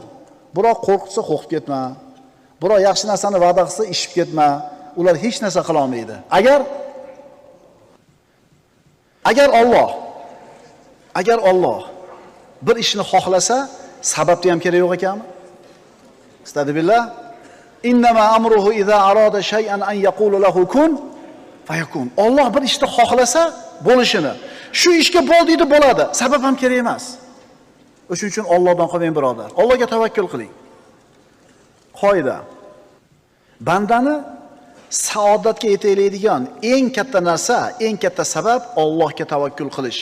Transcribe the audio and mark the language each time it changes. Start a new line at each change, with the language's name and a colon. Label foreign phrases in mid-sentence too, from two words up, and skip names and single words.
Uzbek: Biroq qo'rqitsa qo'rqib ketma. Biroq yaxshi narsani va'da qilsa ishib ketma. Ular hech narsa qila olmaydi. Agar Alloh bir ishni xohlasa, sababti ham kerak yo'q ekanmi? Astagfirullah.
Arabic: إنما أمره إذا أراد شيئا أن يقول له كن فيكون.
Uzbek: Alloh bir ishni xohlasa, bo'lishini. Shu ishga bo'l deydi, bo'ladi. Sabab ham kerak emas. O'shuning uchun Allohdan qolmang birodar. Allohga tavakkul qiling. Qoida. Bandani saodatga yetaydigan eng katta narsa, eng katta sabab Allohga tavakkul qilish.